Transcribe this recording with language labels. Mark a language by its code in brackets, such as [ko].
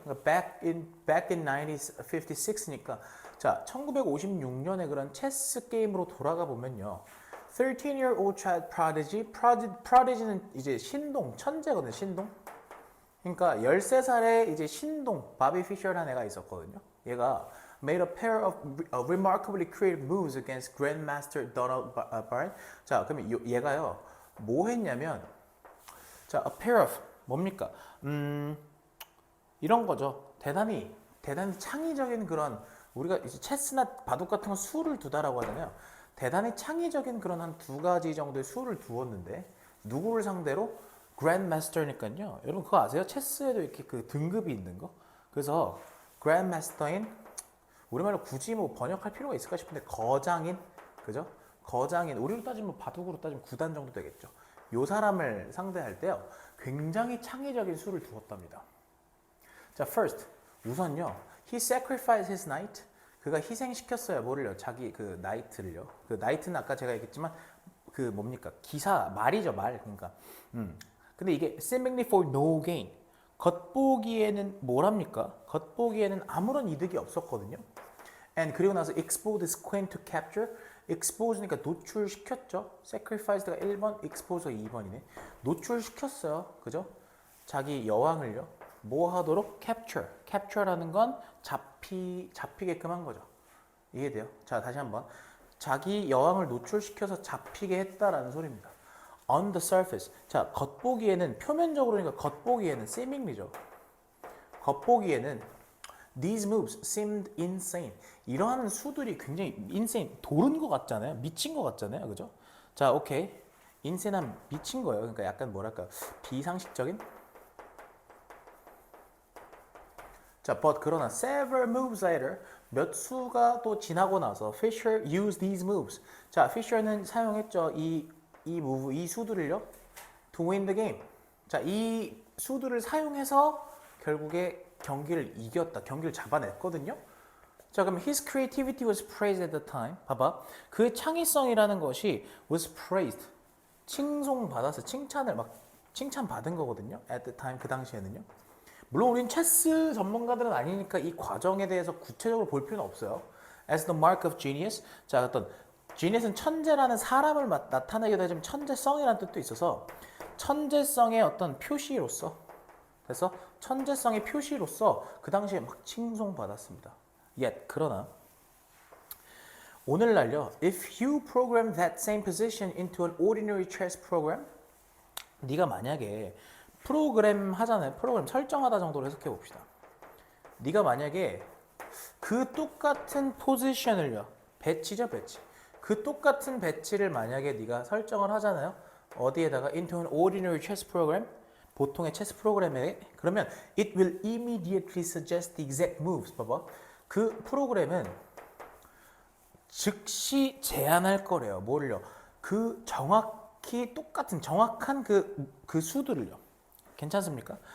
[ko] 그러니까 [en] back in [ko] 1956니까 자, 1956년에 그런 체스 게임으로 돌아가 보면요. [en] 13-year-old child prodigy. [ko] prodigy는 이제 신동, 천재거든요. 신동. 그러니까 13살에 이제 신동, 바비 피셔라는 애가 있었거든요. 얘가 [en] made a pair of remarkably creative moves against Grandmaster Donald Byrne. [ko] 자, 그러면 얘가요. 뭐 했냐면 자, a pair of 뭡니까? 이런 거죠. 대단히 창의적인 그런 우리가 이제 체스나 바둑 같은 거 수를 두다라고 하잖아요. 대단히 창의적인 그런 한 두 가지 정도의 수를 두었는데 누구를 상대로? 그랜드마스터니까요. 여러분 그거 아세요? 체스에도 이렇게 그 등급이 있는 거. 그래서 그랜드마스터인 우리말로 굳이 뭐 번역할 필요가 있을까 싶은데 거장인, 그죠? 거장인 우리로 따지면 바둑으로 따지면 9단 정도 되겠죠. 요 사람을 상대할 때요. 굉장히 창의적인 수를 두었답니다. 자, first 우선요. [en] He sacrificed his knight. [ko] 그가 희생시켰어요. 뭐를요? 자기 그 나이트를요. 그 나이트는 아까 제가 얘기했지만 그 뭡니까? 기사 말이죠, 말. 그러니까. 근데 이게 [en] seemingly for no gain. [ko] 겉보기에는 뭐랍니까? 겉보기에는 아무런 이득이 없었거든요. [en] And [ko] 그리고 나서 [en] expose his queen to capture. [ko] expose니까 노출시켰죠. sacrifice가 1번, expose가 2번이네. 노출시켰어요. 그죠? 자기 여왕을요. 뭐 하도록? capture. capture라는 건 잡히게끔 한 거죠. 이해돼요? 자, 다시 한번. 자기 여왕을 노출시켜서 잡히게 했다라는 소리입니다. [en] On the surface. [ko] 자, 겉보기에는 표면적으로니까 겉보기에는 seemingly죠. 겉보기에는 [en] these moves seemed insane. [ko] 이러한 수들이 굉장히 insane, 도른 것 같잖아요. 미친 것 같잖아요. 그죠? 자, 오케이. insane한 미친 거예요. 그러니까 약간 뭐랄까 비상식적인. [en] 자, but [ko] 그러나 [en] several moves later [ko] 몇 수가 또 지나고 나서 [en] Fisher used these moves. [ko] 자, Fisher는 사용했죠. 이 move, 이 수들을요. [en] To win the game. [ko] 자, 이 수들을 사용해서 결국에 경기를 이겼다. 경기를 잡아냈거든요. 자, 그럼 [en] his creativity was praised at the time. [ko] 봐봐. 그의 창의성이라는 것이 was praised. 칭송받았어. 칭찬받은 거거든요. [en] At the time, [ko] 그 당시에는요. 물론 우린 체스 전문가들은 아니니까 이 과정에 대해서 구체적으로 볼 필요는 없어요. [en] As the mark of genius. [ko] 자, 어떤 genius는 천재라는 사람을 나타내기도 하지만 천재성이라는 뜻도 있어서 천재성의 어떤 표시로서 그래서 천재성의 표시로서 그 당시에 막 칭송받았습니다. Yet, 그러나 오늘날요. [en] If you program that same position into an ordinary chess program [ko] 네가 만약에 프로그램 하잖아요. 프로그램 설정하다 정도로 해석해 봅시다. 네가 만약에 그 똑같은 포지션을요. 배치죠, 배치. 그 똑같은 배치를 만약에 네가 설정을 하잖아요. 어디에다가 [en] into an ordinary chess program [ko] 보통의 체스 프로그램에 그러면 [en] it will immediately suggest the exact moves. [ko] 봐봐. 그 프로그램은 즉시 제안할 거래요. 뭐를요? 그 정확히 똑같은 정확한 그 수들을요. 괜찮습니까?